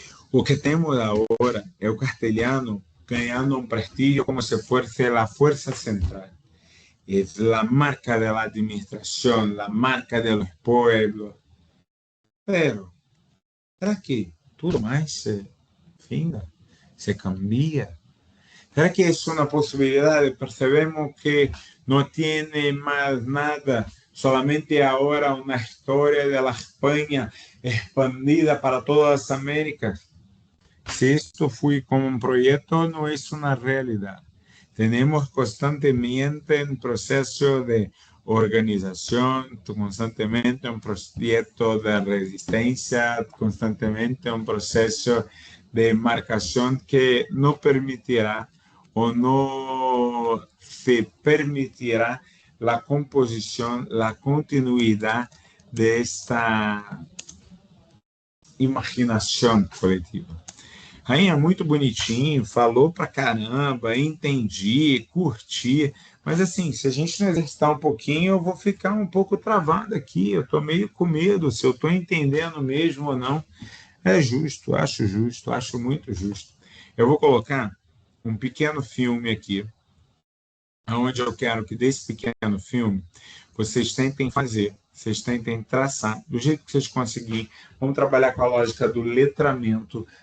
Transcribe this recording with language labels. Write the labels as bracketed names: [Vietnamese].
[Portuguese] O que temos agora é o castelhano ganhando um prestígio como se fosse a força central. [Spanish] Es la marca de la administración, la marca de los pueblos. Pero, ¿será que [Portuguese] tudo mais se finda, [Spanish] se cambia? ¿Será que es una posibilidad? Percebemos que no tiene más nada, solamente ahora una historia de la España expandida para todas las Américas. Si esto fue como un proyecto, no es una realidad. Tenemos constantemente un proceso de organización, constantemente un proyecto de resistencia, constantemente un proceso de marcación que no permitirá o no se permitirá la composición, la continuidad de esta [Portuguese] imaginação coletiva. Rainha, muito bonitinho, falou pra caramba, entendi, curti, mas assim, se a gente não exercitar um pouquinho, eu vou ficar um pouco travado aqui, eu tô meio com medo se eu tô entendendo mesmo ou não. É justo, acho muito justo. Eu vou colocar um pequeno filme aqui, onde eu quero que desse pequeno filme vocês tentem fazer, vocês tentem traçar, do jeito que vocês conseguirem. Vamos trabalhar com a lógica do letramento,